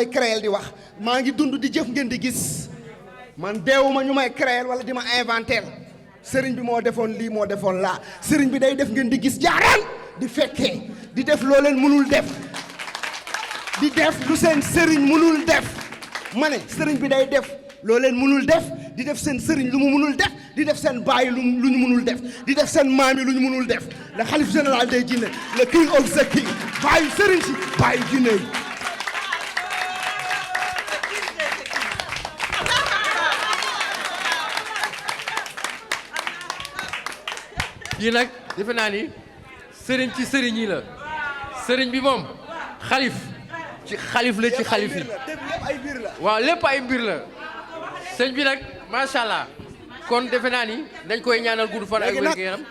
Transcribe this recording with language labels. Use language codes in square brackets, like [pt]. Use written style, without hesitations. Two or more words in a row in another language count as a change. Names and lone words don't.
[wo] créer di wax maa ngi dund di jëf ngeen di gis man deewuma ñu may créer wala di ma inventel sëriñ bi moo defoon lii moo defoon laa sëriñ bi day def ngeen di gis jaaraan di fekkee di def loo leen mënul def di def lu seen sëriñ mënul def ma ne sëriñ bi day def loo leen mënul def di def seen sëriñ lu mu mënul def di def seen baay lu ñu mënul def di def seen maam yi lu ñu mënul def [fr] le xalif général des jinne [wo] le [en] king of the king [wo] baayu sëriñ si baayu jinne yi yii nag defe naa ni sëriñ ci sëriñ yi la sëriñ bi moom xalif ci xalif la ci xalif yi waaw lépp ay mbir la sëñ bi nag [ar] ما شاء الله [wo] kon defe naa ni dañ koy ñaanal gudd fan ak wér gu yaram